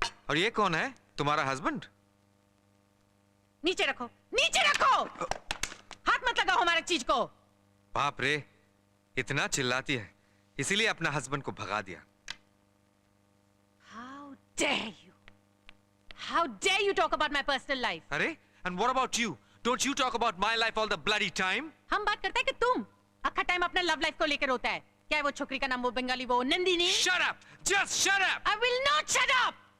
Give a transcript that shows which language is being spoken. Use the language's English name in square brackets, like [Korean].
[Hindi] और ये कौन है? तुम्हारा हस्बैंड? नीचे रखो, नीचे रखो, हाथ मत लगाओ हमारे चीज को। बाप रे, इतना चिल्लाती है, इसीलिए अपना हस्बैंड को भगा दिया। [English] How dare you? How dare you talk about my personal life? अरे, and what about you? Don't you talk about my life all the bloody time? [Hindi] हम बात करते हैं कि तुम अक्खा टाइम अपना लव लाइफ को लेकर होता है। क्या है वो छोकरी का नाम, वो बंगाली, वो Nandini? [English] Shut up! Just shut up! I will not shut up!